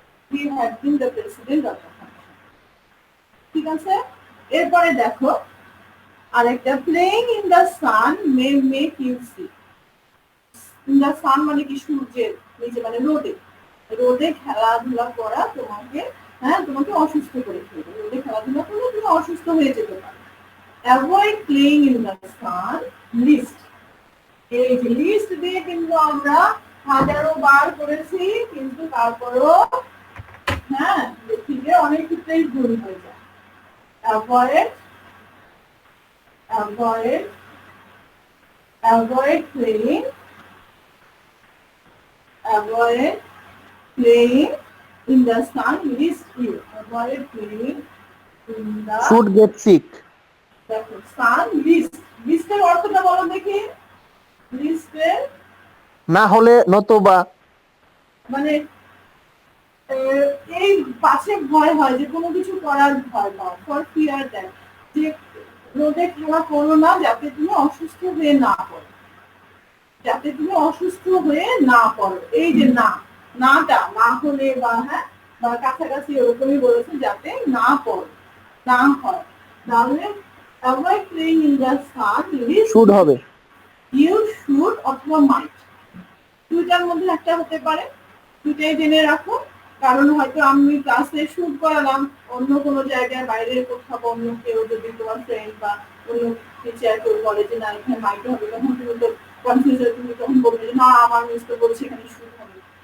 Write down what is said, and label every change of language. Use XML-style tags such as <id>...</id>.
<en>He had been the president of the function.</en> <bn>ঠিক আছে, এরপরে দেখো আরেকটা,</bn> <en>playing in the sun may make you sick. In the sun</en> <bn>মানে কি? সূর্যের নিচে, মানে রোদে, রোদে খেলাধুলা করা তোমাকে, হ্যাঁ, তোমাকে অসুস্থ করে ফেলবে। রোদে খেলাধুলা করলে তুমি অসুস্থ হয়ে যেতে পারো।</bn> <en>Avoid playing in the sun, list।</en> <bn>এই যে লিস্ট দিয়ে কিন্তু আমরা হাজারো বার করেছি, কিন্তু তারপরও হ্যাঁ দেখি যে অনেক ক্ষেত্রেই ভুল হয়ে যায়।</bn> <en>Avoid, avoid, avoid playing, avoid playing in the sun, list you, avoid playing in the Should get sick।</en> <bn>দেখো সান লিস্ট, লিস্টের অর্থটা বলো দেখি। লিস্টের না হলে নতুবা, মানে এই পাশে ভয় হয়, যে কোনো কিছু করার ভয় পাও,</bn> <en>for fear that,</en> <bn>যে রোদে খেলা করো না যাতে তুমি অসুস্থ হয়ে না পড়ো, যাতে তুমি অসুস্থ হয়ে না পড়ো। এই যে না, নাটা না হলে বা হ্যাঁ বা কাছাকাছি ওরকমই বলেছে, যাতে না পড়ো, না হয়।</bn> <en>তাহলে avoid playing in the sun, list</en> <bn>should হবে।</bn> <en>you should</en> <bn>অথবা might, দুইটার মধ্যে একটা হতে পারে, দুটাই জেনে রাখো। কারণ হয়তো আমি ক্লাসে শুট করালাম, অন্য কোনো জায়গায় বাইরে কোথাও অন্য কেউ যদি তোমার ফ্রেন্ড বা অন্য টিচার কেউ বলে যে না এখানে মাইট হবে, তখন তুমি তো কনফিউজ হয়ে তুমি তখন বলবে যে না আমার মিস তো বলছে এখানে শুট হবে।</bn>